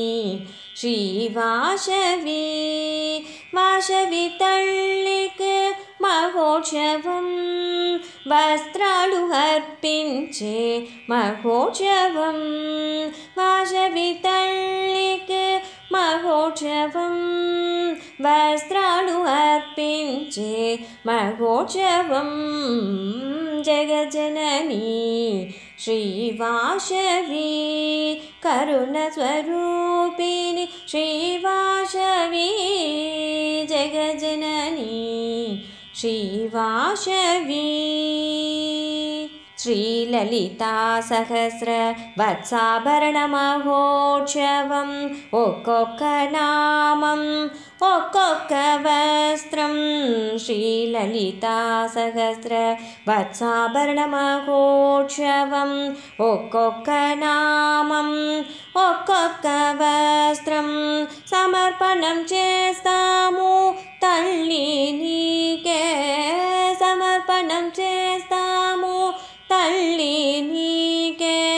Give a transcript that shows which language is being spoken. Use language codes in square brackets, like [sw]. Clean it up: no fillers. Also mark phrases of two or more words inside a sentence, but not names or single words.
[te] శ్రీవాసవి వాసవి తల్లికి మహోత్సవం వస్త్రాలు అర్పించే మహోత్సవం వాసవి తల్లికి మహోత్సవం వస్త్రాలు అర్పించే మహోత్సవం [sa] జగజ్జననీ श्रीवासवी करुणस्वरूपिणी श्रीवासवी जगज्जननी श्रीवासवी श्रीललिता [te] सहस्रवत्साभरणमहोत्सवम् ఒక్కొక్క నామం ఒక్కొక్క వస్త్రం శ్రీలలితా సహస్రవత్సాభరణమహోత్సవం ఒక్కొక్క నామం ఒక్కొక్క వస్త్రం సమర్పణం చేస్తాము తల్లి నీకే సమర్పణం చేస్తాము తల్లి నీకే